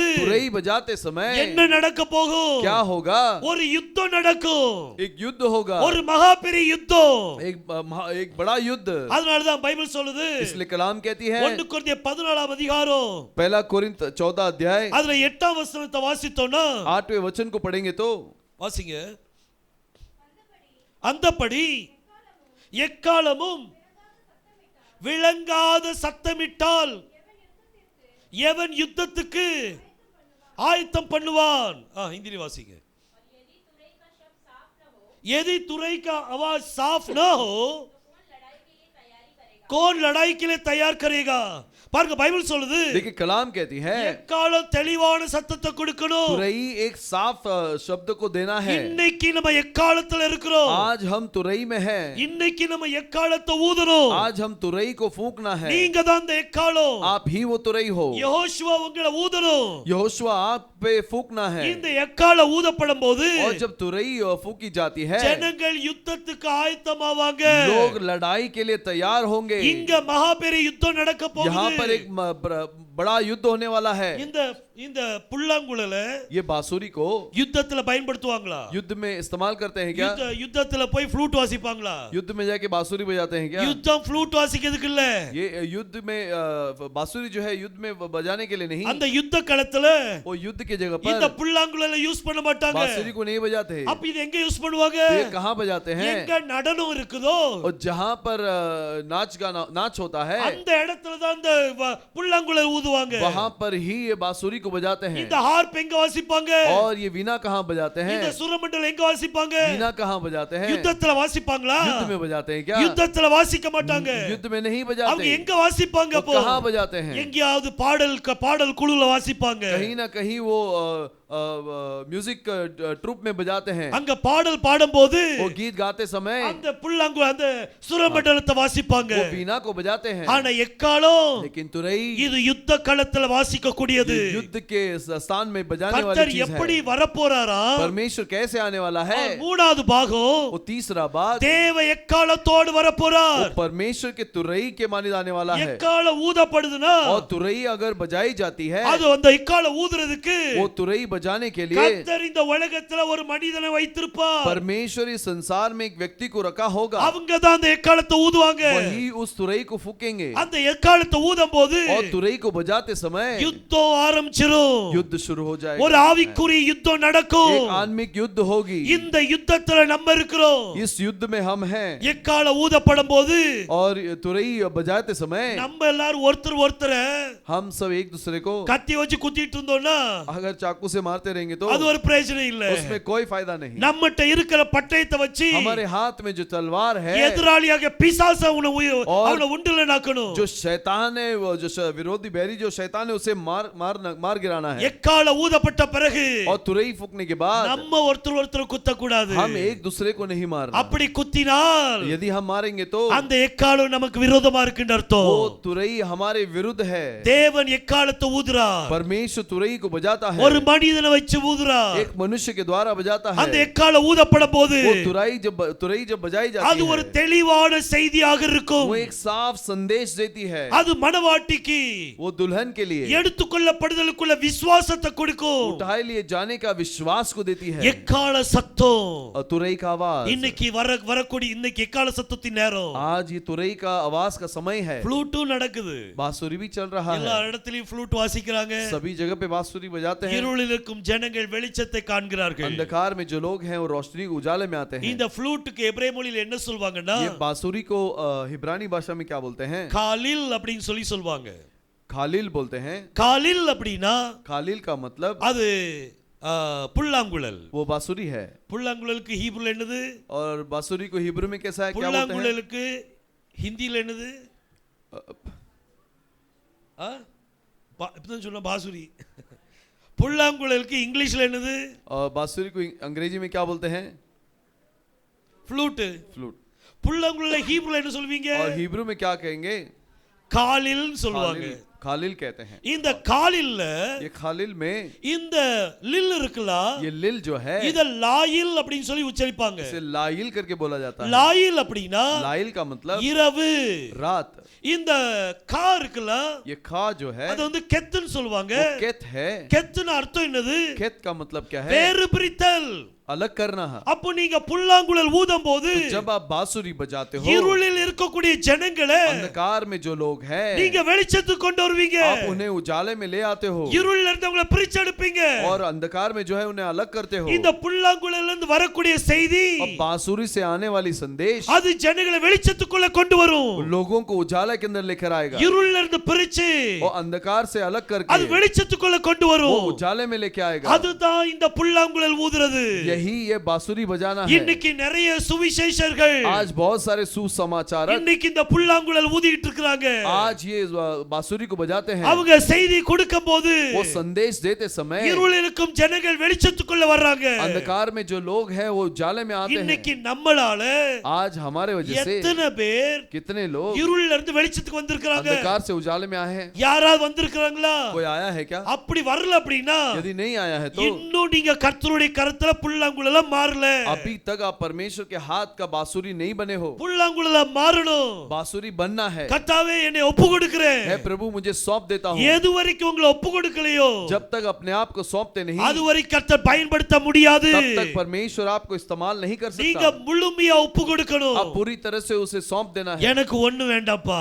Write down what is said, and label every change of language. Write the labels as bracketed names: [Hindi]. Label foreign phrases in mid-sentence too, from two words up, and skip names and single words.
[Hindi] तुरई बजाते समय [Tamil] என்ன நடக்க போகும்? [Hindi] क्या होगा? [Tamil] ஒரு யுத்தம் நடக்கும். [Hindi] एक युद्ध होगा, [Tamil] ஒரு மகா பெரிய யுத்தம். [Hindi] एक बड़ा युद्ध। [Tamil] அதனால தான் பைபிள் சொல்லுது, [Hindi] इसलिए कलाम कहती है [Tamil] 1 கொரிந்தியர் 14 அதிகாரம் [Hindi] पहला कोरिन्थ 14 अध्याय [Tamil] அதுல 8 வசனத்தை வாசித்தோம்னா [Hindi] 8वें वचन को पढ़ेंगे तो [Tamil] வாசிங்க. அந்தபடி எக்காலமும் விளங்காத சத்தமிட்டால் எவன் யுத்தத்துக்கு ஆயத்தம் பண்ணுவான்? हिंदी வாசிங்க. [Hindi] यदि तुरई का आवाज साफ न हो कौन लड़ाई के लिए तैयार करेगा? [Tamil] பாருங்க பைபிள் சொல்லுது, [Hindi] देखिए कलाम कहती है [Tamil] எக்காலம் தெளிவான சத்தத்தை கொடுக்கணும். [Hindi] तुरई एक साफ शब्द को देना है। [Tamil] இன்னைக்கு நம்ம எக்காலத்துல இருக்கிறோம். [Hindi] आज हम तुरई में हैं। [Tamil] இன்னைக்கு நம்ம எக்காலத்தை ஊதணும். [Hindi] आज हम तुरई को फूंकना है। [Tamil] நீங்க தான் அந்த எக்காலம். [Hindi] आप ही वो तुरई हो। [Tamil] யெகோஷுவா உங்களை ஊதணும். [Hindi] यहोशुआ आप पे फूंकना है। [Tamil] இந்த எக்காலம் ஊதப்படும் போது [Hindi] और जब तुरई फूंकी जाती है [Tamil] ஜனங்கள் யுத்தத்துக்கு ஆயத்தமாவாங்க. [Hindi] लोग लड़ाई के लिए तैयार होंगे। [Tamil] இங்க மகா பெரிய யுத்தம் நடக்க [Hindi] यहाँ [Tamil] போகுது. [Hindi] पर एक बड़ा युद्ध होने वाला है। [Tamil] இந்த இந்த புல்லாங்குழல [Hindi] ये बांसुरी को [Tamil] யுத்தத்துல பயன்படுத்துவாங்களா? [Hindi] युद्ध में इस्तेमाल करते हैं क्या? [Tamil] யுத்தத்துல போய் ஃப்ளூட் வாசிப்பாங்களா? [Hindi] युद्ध में जाके बांसुरी बजाते हैं क्या? [Tamil] யுத்தம் ஃப்ளூட் வாசிக்கிறதுக்கு இல்ல. [Hindi] ये युद्ध में बांसुरी जो है युद्ध में बजाने के लिए नहीं, [Tamil] அந்த யுத்த களத்துல [Hindi] वो युद्ध की जगह [Tamil] இந்த [Hindi] पर [Tamil] புல்லாங்குழல யூஸ் பண்ண மாட்டாங்க. [Hindi] बांसुरी को नहीं बजाते। [Tamil] அப்ப இது எங்க யூஸ் பண்ணுவாங்க? [Hindi] ये कहाँ बजाते हैं? [Tamil] எங்க நடனம் இருக்குதோ [Hindi] और जहाँ पर नाच होता है [Tamil] அந்த இடத்துல தான் அந்த புல்லாங்குழல் ஊதுவாங்க. [Hindi] वहाँ पर ही ये बांसुरी को बजाते हैं। [Tamil] இந்த ஹார்ப் எங்க வாசிப்பாங்க? [Hindi] और ये वीणा कहाँ बजाते हैं? [Tamil] இந்த சுரமண்டலம் எங்க வாசிப்பாங்க? [Hindi] वीणा कहाँ बजाते हैं? [Tamil] யுத்தத்துல வாசிப்பாங்களா? [Hindi] युद्ध में बजाते हैं क्या? [Tamil] யுத்தத்துல வாசிக்க மாட்டாங்க. [Hindi] युद्ध में नहीं [Tamil] அவங்க [Hindi] बजाते। [Tamil] எங்க வாசிப்பாங்க? [Hindi] वो [Tamil] அப்போ [Hindi] कहाँ बजाते हैं? [Tamil] எங்கயாவது பாடல் குழுல வாசிப்பாங்க. [Hindi] कहीं ना कहीं वो [English] music troupe [Hindi] में बजाते हैं। [Tamil] அங்க பாடல் பாடும்போது [Hindi] वो गीत गाते समय [Tamil] அந்த புல்லாங்குழல் அந்த சுரமண்டலத்தை வாசிப்பாங்க. [Hindi] वो वीणा को बजाते हैं। [Tamil] ஆனா எக்காலம் [Hindi] लेकिन तुरई [Tamil] இது யுத்த களத்துல வாசிக்க கூடியது. [Hindi] युद्ध के स्थान में बजाने वाली [Tamil] கர்த்தர் [Hindi] चीज [Tamil] எப்படி [Hindi] है। [Tamil] வரப்போறாரா? [Hindi] परमेश्वर कैसे आने वाला है? [Tamil] மூணாவது பாகம் [Hindi] वो तीसरा बात, [Tamil] தேவ எக்காலத்தோடு [Hindi] वो [Tamil] வரப்போறார். [Hindi] परमेश्वर के तुरई के माने जाने वाला है। [Tamil] எக்காலம் ஊதப்படுதுனா [Hindi] और तुरई अगर बजाई जाती है, [Tamil] அது அந்த எக்காலம் ஊதுறதுக்கு [Hindi] वो तुरई बजाने के लिए [Tamil] கர்த்தர் இந்த உலகத்துல ஒரு மனிதனை வைத்திருப்பார். [Hindi] परमेश्वर इस संसार में एक व्यक्ति को रखा होगा। [Tamil] அவங்க தான் அந்த எக்காலத்தை ஊதுவாங்க. [Hindi] वही उस तुरई को फूकेंगे। [Tamil] அந்த எக்காலத்தை ஊதும்போது [Hindi] और तुरई को बजाते समय [Tamil] யுத்தம் ஆரம்பிச்சிரும். [Hindi] युद्ध शुरू हो जाएगा। [Tamil] ஒரு ஆவிக்குரிய யுத்தம் நடக்கும். [Hindi] एक आत्मिक युद्ध होगी। [Tamil] இந்த யுத்தத்துல நம்ம இருக்கிறோம். [Hindi] इस युद्ध में हम हैं। [Tamil] எக்காலம் ஊதப்படும் போது [Hindi] और तुरई बजाते समय [Tamil] நம்ம எல்லாரும் ஒருத்தர் [Hindi] हम सब एक दूसरे को [Tamil] கத்தி வச்சு குத்திட்டு இருந்தோம்னா [Hindi] अगर चाकू से मारते रहेंगे तो [Tamil] அது ஒரு பிரயோஜனம் இல்ல. [Hindi] उसमें कोई फायदा नहीं। [Tamil] நம்மட்ட இருக்கிற பட்டயத்தை வச்சு [Hindi] हमारे हाथ में जो तलवार है, [Tamil] எதிராளியாக பிசாச அவனை உண்டுலனாக்கணும். [Hindi] जो शैतान है, वो जो विरोधी बैरी जो शैतान है, उसे मार गिराना है। [Tamil] எக்கால ஊதப்பட்ட பிறகு [Hindi] और तुरई फूकने के बाद [Tamil] நம்ம ஒருத்தர் குத்த கூடாது. [Hindi] हम एक दूसरे को नहीं मारना। [Tamil] அப்படி குத்தினால் [Hindi] यदि हम मारेंगे तो [Tamil] அந்த எக்காலம் நமக்கு விரோதமா இருக்குன்னு அர்த்தம். [Hindi] वो तुरई हमारे विरुद्ध है। [Tamil] தேவன் எக்காலத்தை ஊதுறார். [Hindi] परमेश्वर तुरई को बजाता है। [Tamil] ஒரு மனிதனை வச்சு ஊதுறார். [Hindi] एक मनुष्य के द्वारा बजाता है। [Tamil] அந்த எக்காலம் ஊதப்படும் போது [Hindi] वो तुरई जब बजाई जाती [Tamil] அது ஒரு [Hindi] है, [Tamil] தெளிவான செய்தியாக இருக்கும். [Hindi] वो एक साफ संदेश देती है। [Tamil] அது மணவாட்டிக்கு [Hindi] वो दुल्हन के लिए [Tamil] எடுத்துக்கொள்ளப்படுதலுக்குள்ள விசுவாசத்தை கொடுக்கும். [Hindi] उठाए लिए जाने का विश्वास को देती है। [Tamil] எக்கால சத்தம் [Hindi] और तुरई का आवाज, [Tamil] இன்னைக்கு வரக்கூடிய இன்னைக்கு எக்கால சத்தத்தின் நேரம். [Hindi] आज ये तुरई का आवाज का समय है। [Tamil] ஃப்ளூட்டும் நடக்குது. [Hindi] बांसुरी भी चल रहा [Tamil] எல்லா [Hindi] है। [Tamil] இடத்துலயும் ஃப்ளூட் வாசிக்கிறாங்க. [Hindi] सभी जगह पे बांसुरी बजाते हैं। [Tamil] இருளில் இருக்கும் ஜனங்கள் வெளிச்சத்தை காண்கிறார்கள். [Hindi] अंधकार में जो लोग हैं वो रोशनी के उजाले में आते हैं। [Tamil] இந்த ஃப்ளூட்டுக்கு எபிரேய மொழியில என்ன சொல்வாங்கன்னா [Hindi] ये बांसुरी को हिब्रानी भाषा में क्या बोलते हैं? [Tamil] காலில் அப்படினு சொல்வாங்க. [Hindi] खालिल बोलते हैं। [Tamil] காலில் அப்படினா [Hindi] खालिल का मतलब [Tamil] அது புல்லாங்குழல். [Hindi] वो बांसुरी है। [Tamil] புல்லாங்குழலுக்கு ஹீப்ருல என்னது? [Hindi] और बांसुरी को हिब्रू में कैसा है, क्या बोलते हैं? [Tamil] புல்லாங்குழலுக்கு ஹிந்தில என்னது? இப்பதான் சொன்ன பாசுரி. புல்லாங்குழலுக்கு இங்கிலீஷ்ல என்னது? [Hindi] और बांसुरी को अंग्रेजी में क्या बोलते हैं? फ्लूट। फ्लूट। [Tamil] புல்லாங்குழல ஹீப்ருல என்ன சொல்வீங்க? [Hindi] और हिब्रू में क्या कहेंगे? [Tamil] காலில் சொல்வாங்க. [Hindi] खालिल कहते हैं। [Tamil] இந்த காலில்ல [Hindi] ये खालिल में [Tamil] இந்த லில் இருக்குல, [Hindi] ये लिल जो है [Tamil] இத லாயில் அப்படினு சொல்லி உச்சரிப்பாங்க. [Hindi] इसे लाइल करके बोला जाता है। [Tamil] லாயில் அப்படினா [Hindi] लाइल का मतलब [Tamil] இரவு, [Hindi] रात। [Tamil] இந்த கா இருக்குல, [Hindi] ये खा जो है [Tamil] அது வந்து கெத்துன்னு சொல்வாங்க. [Hindi] वो केत है। [Tamil] கெத்துன அர்த்தம் என்னது? [Hindi] केत का मतलब क्या है? [Tamil] வேறு பிரித்தல், [Hindi] अलग करना है। [Tamil] அப்போ நீங்க புல்லாங்குழல் ஊதும்போது [Hindi] तो जब आप बांसुरी बजाते हो, [Tamil] இருளில் இருக்கக்கூடிய ஜனங்களே [Hindi] अंधकार में जो लोग हैं [Tamil] நீங்க வெளிச்சத்துக்கு கொண்டு வருவீங்க. [Hindi] आप उन्हें उजाले में ले आते हो। [Tamil] இருளில் இருந்தவங்களை பிரிச்செடுப்பீங்க. [Hindi] और अंधकार में जो है उन्हें अलग करते हो। [Tamil] இந்த புல்லாங்குழல்ல இருந்து வரக்கூடிய செய்தி, [Hindi] अब बांसुरी से आने वाली संदेश [Tamil] அது ஜனங்களை வெளிச்சத்துக்குள்ள கொண்டு வரும். [Hindi] लोगों को उजाले के अंदर लेकर आएगा। [Tamil] இருளில் இருந்து பிரிச்சு [Hindi] और अंधकार से अलग [Tamil] அது [Hindi] करके [Tamil] வெளிச்சத்துக்குள்ள கொண்டு [Hindi] वो [Tamil] வரும். [Hindi] उजाले में लेके आएगा। [Tamil] அதுதான் இந்த புல்லாங்குழல் ஊதுறது. [Hindi] यही ये बांसुरी बजाना है। [Tamil] இன்னைக்கு நிறைய சுவிசேஷர்கள் [Hindi] आज बहुत सारे सुसमाचारक [Tamil] இன்னைக்கு இந்த புல்லாங்குழல் ஊதிட்டு இருக்காங்க. [Hindi] आज ये बांसुरी को बजाते हैं। [Tamil] அவங்க செய்தி கொடுக்கும்போது [Hindi] वो संदेश देते समय [Tamil] இருளில் இருக்கும் ஜனங்கள் வெளிச்சத்துக்குள்ள வர்றாங்க. [Hindi] अंधकार में जो लोग हैं वो उजाले में आते [Tamil] இன்னைக்கு [Hindi] हैं। [Tamil] நம்மளால [Hindi] आज हमारे वजह से [Tamil] எத்தனை பேர் [Hindi] कितने लोग [Tamil] இருளில் இருந்து வெளிச்சத்துக்கு வந்திருக்காங்க? [Hindi] अंधकार से उजाले में आए हैं? [Tamil] யாராவது வந்திருக்காங்களா? [Hindi] कोई आया है क्या? [Tamil] அப்படி வரல அப்படினா [Hindi] यदि नहीं आया है तो [Tamil] இன்னும் நீங்க கர்த்தருடைய கரத்துல புல்லாங்குழல் புல்லாங்குழலாம் மாறல. [Hindi] अभी तक आप परमेश्वर के हाथ का बांसुरी नहीं बने हो। [Tamil] புல்லாங்குழலாம் மாறணும். [Hindi] बांसुरी बनना है। [Tamil] கர்த்தாவே என்னை ஒப்பு கொடுக்கிறேன். [Hindi] है प्रभु मुझे सौंप देता हूँ। [Tamil] எது வரைக்கும் உங்களை ஒப்பு கொடுக்கலையோ [Hindi] जब तक अपने आप को सौंपते नहीं, [Tamil] அதுவரை கர்த்தர் பயன்படுத்த முடியாது. [Hindi] तब तक परमेश्वर आपको इस्तेमाल नहीं कर [Tamil] நீங்க [Hindi] सकता। [Tamil] முழுமையா ஒப்பு கொடுக்கணும். [Hindi] आप पूरी तरह से उसे सौंप देना है। [Tamil] எனக்கு ஒண்ணு வேண்டாம்ப்பா.